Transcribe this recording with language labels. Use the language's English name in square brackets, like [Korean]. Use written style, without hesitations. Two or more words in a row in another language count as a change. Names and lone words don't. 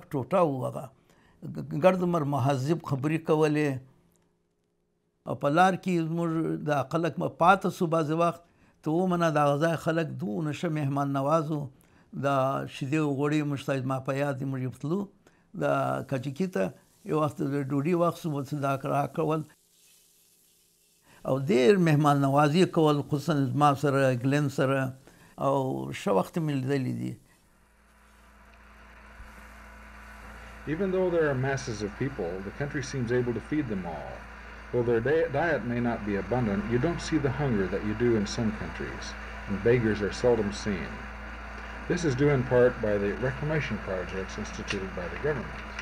[Pashto] ټوټه و هغه ګرد عمر مهذب خبرې کولې او په لار کې زموږ د خلک پاته سو بعضې وخت ته ومنه د هغه ځای خلک دونه ښه مهمان نوازو د شیدې او غوړي موږ ته زما په یاد دي موږ تلو د کجکي ته یو وخت د ډوډۍ وخت سو څه دا راکول او ډېر مهمان نوازي کول خصوصا زما سره ګلن سره او ښه وخت مې لیدلی دي. [English] Even though there are masses of people, the country seems able to feed them all. Though their diet may not be abundant, you don't see the hunger that you do in some countries, and beggars are seldom seen. This is due in part by the reclamation projects instituted by the government.